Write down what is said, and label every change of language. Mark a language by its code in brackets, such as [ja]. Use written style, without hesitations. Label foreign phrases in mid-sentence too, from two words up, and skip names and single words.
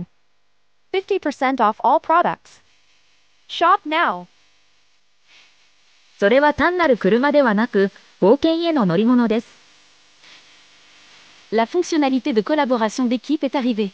[en] 50% off all products. Shop now. [ja] それは単なる車ではなく、冒険への乗り物です。 [fr] La fonctionnalité de collaboration d'équipe est arrivée.